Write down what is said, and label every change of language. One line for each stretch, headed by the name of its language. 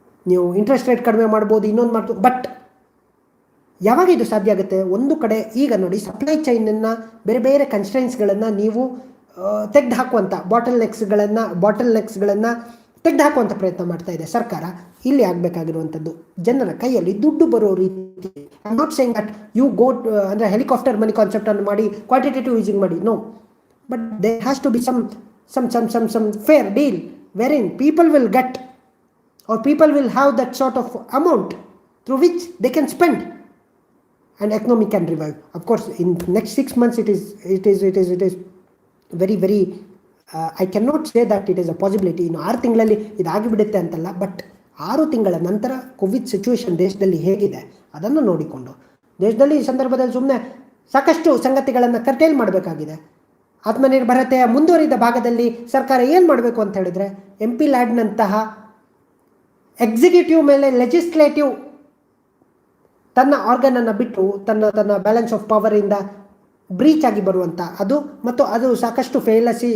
Kannada: ನೀವು interest rate ಕಡಿಮೆ ಮಾಡ್ಬೋದು, ಇನ್ನೊಂದು ಮಾಡ್ಬೋದು, ಬಟ್ ಯಾವಾಗ ಇದು ಸಾಧ್ಯ ಆಗುತ್ತೆ? ಒಂದು ಕಡೆ ಈಗ ನೋಡಿ, ಸಪ್ಲೈ ಚೈನನ್ನು ಬೇರೆ ಬೇರೆ ಕನ್ಸ್ಟ್ರೈನ್ಸ್ಗಳನ್ನು ನೀವು ತೆಗೆದು ಹಾಕುವಂಥ ಬಾಟಲ್ ನೆಕ್ಸ್ಗಳನ್ನು ತೆಗೆದು ಹಾಕುವಂಥ ಪ್ರಯತ್ನ ಮಾಡ್ತಾ ಇದೆ ಸರ್ಕಾರ. ಇಲ್ಲಿ ಆಗಬೇಕಾಗಿರುವಂಥದ್ದು ಜನರ ಕೈಯಲ್ಲಿ ದುಡ್ಡು ಬರೋ ರೀತಿ.
English: I am not saying that you go ಅಂದರೆ helicopter money ಕಾನ್ಸೆಪ್ಟನ್ನು ಮಾಡಿ ಕ್ವಾಂಟಿಟೇಟಿವ್ ಯೂಸಿಂಗ್ ಮಾಡಿ, no, but there has to be some fair deal wherein people will get or people will have that sort of amount through which they can spend and economy can revive. Of course, in next 6 months it is very I cannot say that it is a possibility.
Kannada: ಇನ್ನು 6 ತಿಂಗಳಲ್ಲಿ ಇದಾಗಿಬಿಡುತ್ತೆ ಅಂತಲ್ಲ, but 6 ತಿಂಗಳ ನಂತರ Covid situation ದೇಶದಲ್ಲಿ ಹೇಗಿದೆ ಅದನ್ನು ನೋಡಿಕೊಂಡು ದೇಶದಲ್ಲಿ ಈ ಸಂದರ್ಭದಲ್ಲಿ ಸುಮ್ಮನೆ ಸಾಕಷ್ಟು ಸಂಗತಿಗಳನ್ನು ಕರ್ಟೇಲ್ ಮಾಡಬೇಕಾಗಿದೆ. ಆತ್ಮನಿರ್ಭರತೆಯ ಮುಂದುವರಿದ ಭಾಗದಲ್ಲಿ ಸರ್ಕಾರ ಏನು ಮಾಡಬೇಕು ಅಂತ ಹೇಳಿದರೆ, MP ಲ್ಯಾಡ್ನಂತಹ ಎಕ್ಸಿಕ್ಯೂಟಿವ್ ಮೇಲೆ ಲೆಜಿಸ್ಲೇಟಿವ್ ತನ್ನ ಆರ್ಗನನ್ನು ಬಿಟ್ಟು ತನ್ನ ಬ್ಯಾಲೆನ್ಸ್ ಆಫ್ ಪವರಿಂದ ಬ್ರೀಚ್ ಆಗಿ ಬರುವಂಥ ಅದು ಸಾಕಷ್ಟು ಫೇಲಸಿ.